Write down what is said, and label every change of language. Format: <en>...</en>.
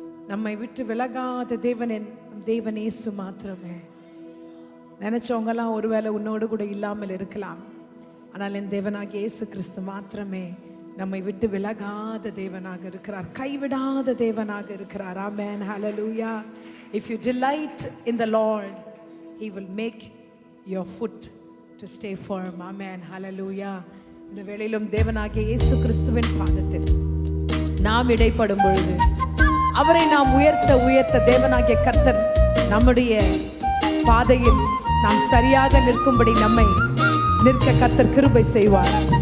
<ta>நம்மை விட்டு விலகாத தேவன் என் தேவன் இயேசு மாத்திரமே. நினைச்சவங்கலாம் ஒருவேளை உன்னோடு கூட இல்லாமல் இருக்கலாம், ஆனால் என் தேவனாகிய இயேசு கிறிஸ்து மாத்திரமே நம்மை விட்டு விலகாத தேவனாக இருக்கிறார், கைவிடாத தேவனாக இருக்கிறார். ஆமென், ஹalleluya.</ta> <en>If you delight in the Lord, he will make your foot to stay firm. Amen, hallelujah.</en> <ta>இந்த வேளையிலும் தேவனாகிய இயேசு கிறிஸ்துவின் பாதத்தில் நாம் இடைப்படும் பொழுது அவரை நாம் உயர்த்த உயர்த்த தேவனாகிய கர்த்தர் நம்முடைய பாதையில் நாம் சரியாக நிற்கும்படி நம்மை நிற்க கர்த்தர் கிருபை செய்வார்.</ta>